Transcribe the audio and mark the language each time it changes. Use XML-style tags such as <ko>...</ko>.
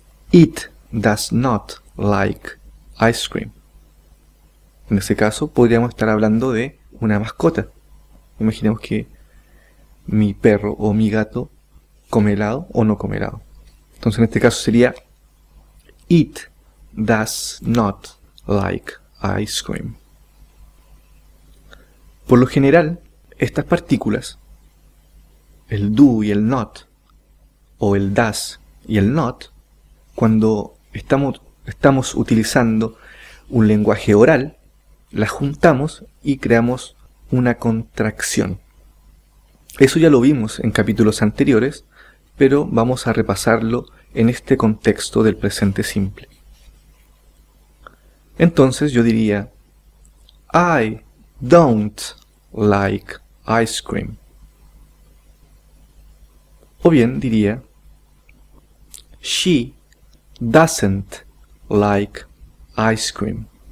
<en>It does not like ice cream.</en> <es>En ese caso podríamos estar hablando de una mascota. Imaginemos que mi perro o mi gato come helado o no come helado. Entonces en este caso sería</es> <en>It does not like ice cream.</en> <es>Por lo general, estas partículas, el do y el not, o el does y el not, cuando estamos utilizando un lenguaje oral, las juntamos y creamos una contracción. Eso ya lo vimos en capítulos anteriores, pero vamos a repasarlo en este contexto del presente simple. Entonces yo diría</es> <en>I don't like ice cream.</en> <es>O bien diría</es> <en>she doesn't like ice cream.</en>